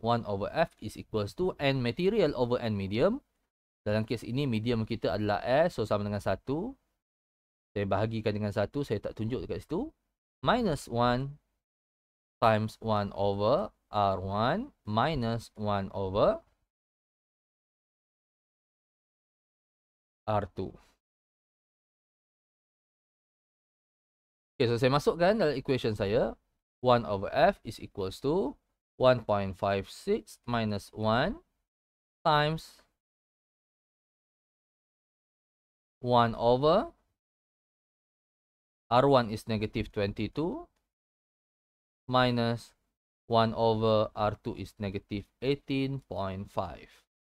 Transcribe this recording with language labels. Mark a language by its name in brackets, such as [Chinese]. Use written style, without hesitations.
[English] 1/f is equals to n material over n medium. [Malay] Dalam kes ini medium kita adalah S, so sama dengan 1. Saya bahagikan dengan 1, saya tak tunjuk dekat situ. [English] Minus 1 times 1 over R1 minus 1 over R2. [Malay] Okay, so saya masukkan dalam equation saya. [English] 1/f is equals to 1.56 minus 1 times 1 over R1 is negative 22 minus 1 over R2 is negative 18.5.